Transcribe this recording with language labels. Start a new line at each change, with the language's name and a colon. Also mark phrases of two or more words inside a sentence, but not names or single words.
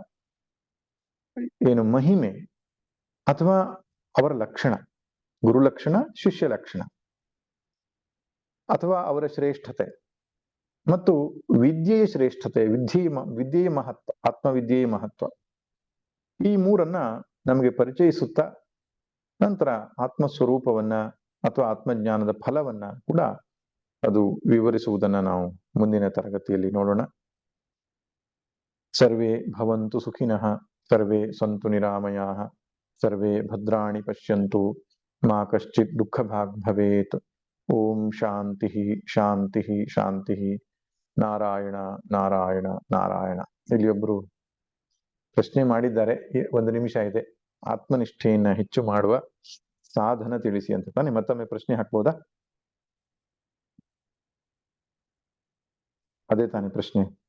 Kannada: ಏನು ಮಹಿಮೆ ಅಥವಾ ಅವರ ಲಕ್ಷಣ, ಗುರು ಲಕ್ಷಣ, ಶಿಷ್ಯ ಲಕ್ಷಣ, ಅಥವಾ ಅವರ ಶ್ರೇಷ್ಠತೆ ಮತ್ತು ವಿದ್ಯೆಯ ಶ್ರೇಷ್ಠತೆ, ವಿದ್ಯೆಯ ಮಹತ್ವ, ಆತ್ಮವಿದ್ಯೆಯ ಮಹತ್ವ, ಈ ಮೂರನ್ನ ನಮಗೆ ಪರಿಚಯಿಸುತ್ತಾ ನಂತರ ಆತ್ಮಸ್ವರೂಪವನ್ನ ಅಥವಾ ಆತ್ಮಜ್ಞಾನದ ಫಲವನ್ನ ಕೂಡ ಅದು ವಿವರಿಸುವುದನ್ನ ನಾವು ಮುಂದಿನ ತರಗತಿಯಲ್ಲಿ ನೋಡೋಣ.
Sanskrit: ಸರ್ವೇ ಭವಂತು ಸುಖಿನಃ, ಸರ್ವೇ ಸಂತು ನಿರಾಮಯಾಃ, ಸರ್ವೇ ಭದ್ರಾಣಿ ಪಶ್ಯಂತು, ಮಾ ಕಶ್ಚಿತ್ ದುಃಖ ಭಾಗ್ ಭವೇತ್. ಓಂ ಶಾಂತಿ ಶಾಂತಿ ಶಾಂತಿ. ನಾರಾಯಣ ನಾರಾಯಣ ನಾರಾಯಣ.
Kannada: ಇಲ್ಲಿ ಒಬ್ರು ಪ್ರಶ್ನೆ ಮಾಡಿದ್ದಾರೆ, 1 ನಿಮಿಷ ಇದೆ, ಆತ್ಮನಿಷ್ಠೆಯನ್ನ ಹೆಚ್ಚು ಮಾಡುವ ಸಾಧನ ತಿಳಿಸಿ ಅಂತ ತಾನೆ. ಮತ್ತೊಮ್ಮೆ ಪ್ರಶ್ನೆ ಹಾಕ್ಬೋದಾ? ಅದೇ ತಾನೆ ಪ್ರಶ್ನೆ.